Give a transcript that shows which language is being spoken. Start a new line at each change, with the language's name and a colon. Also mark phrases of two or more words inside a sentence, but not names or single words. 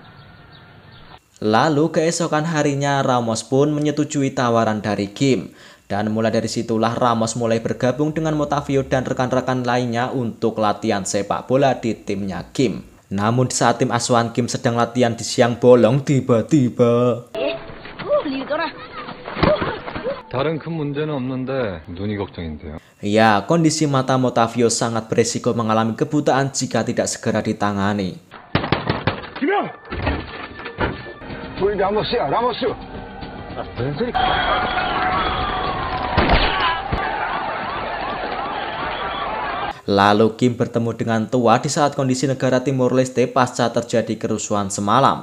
Indonesian: Lalu keesokan harinya Ramos pun menyetujui tawaran dari Kim. Dan mulai dari situlah Ramos mulai bergabung dengan Motavio dan rekan-rekan lainnya untuk latihan sepak bola di timnya Kim. Namun di saat tim asuhan Kim sedang latihan di siang bolong, tiba-tiba
Korean: 다른 큰 문제는 없는데 눈이 걱정인데요.
Indonesian: ya, kondisi mata Motavio sangat beresiko mengalami kebutaan jika tidak segera ditangani. Lalu Kim bertemu dengan Tua di saat kondisi negara Timor Leste pasca terjadi kerusuhan semalam.